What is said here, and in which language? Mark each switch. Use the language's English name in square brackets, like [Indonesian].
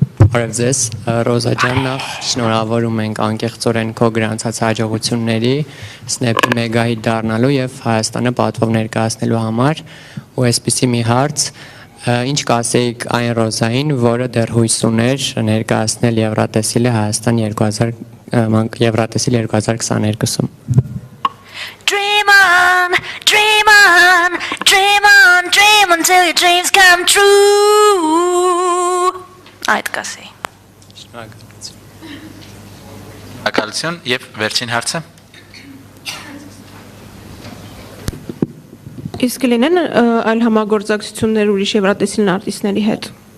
[Armenian] Բարև ձեզ, Ռոզա ջան, նախ շնորհավորում ենք անկեղծորեն քո գրանցած հաջողությունների, Սնեփի մեգահիթ դառնալու եւ Հայաստանը պատվով ներկայացնելու համար, ու այսպիսի մի հարց, ինչ կասեիք այն Ռոզային, որը դեռ հույս ուներ ներկայացնել Եվրատեսիլը Հայաստան 2022-ում։ [English] Dream on, dream on, dream on, dream until your dreams come true. [Armenian] Այդ կասեի։ Շնորհակալություն։ Ակալություն եւ վերջին հարցը։ Իսկ լինեն այլ համագործակցություններ ուրիշ եվրատեսիլն արտիստների հետ։